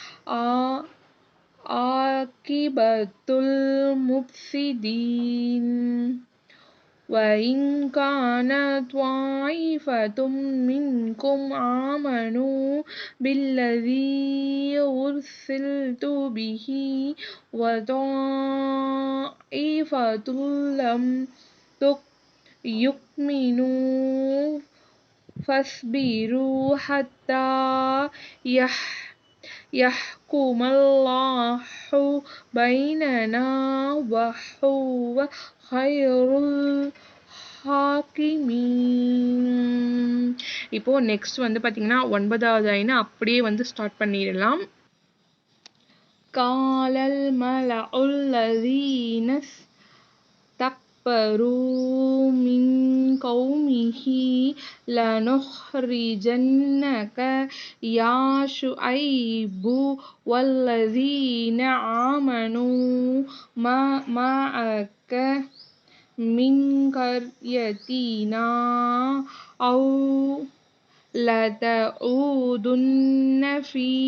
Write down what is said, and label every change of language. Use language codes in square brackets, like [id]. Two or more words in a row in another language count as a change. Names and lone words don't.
[ar] عاقبة المفسدين وإن كانت طائفة منكم آمنوا بالذي أرسلت به وطائفة لم يؤمنوا فاصبروا حتى يحكم الله بيننا وهو خير الحاكمين. [ta] இப்போ நெக்ஸ்ட் வந்து பாத்தீங்கன்னா 9வது ஐனை அப்படியே வந்து ஸ்டார்ட் பண்ணிடலாம். [ar] قال الملأ الذين استكبروا من قومه لنخرجنك يا شعيب والذين آمنوا معك من قريتنا أو لتعودن في